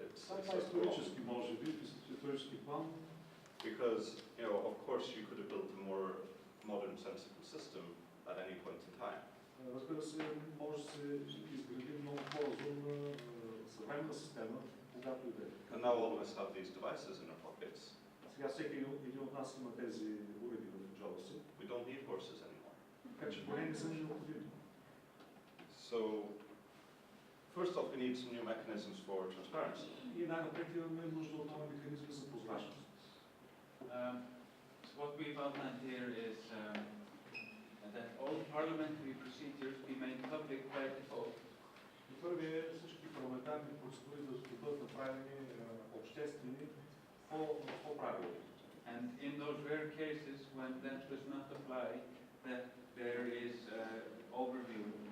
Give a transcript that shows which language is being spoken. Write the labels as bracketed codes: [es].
[bg] Това е исторически, може би, в исторически план. [en] Because, of course, you could have built a more modern, sensible system at any point in time. [bg] Разбира се, може да се изгради много по-разумна съвременна система, когато иде. [en] And now all of us have these devices in our pockets. [bg] Сега всеки един от нас има тези уреди в джоба си. [en] We don't need horses anymore. [bg] Така че поне не са необходими. [en] So, first off, we need some new mechanisms for transparency. [bg] И най-напред имаме нужда от нови механизми за прозрачност. [en] So what we've outlined here is that all parliamentary procedures be made public by default. [bg] Първият е всички парламентарни процедури да бъдат направени обществени по правило. [en] And in those rare cases when that does not apply, that there is overview.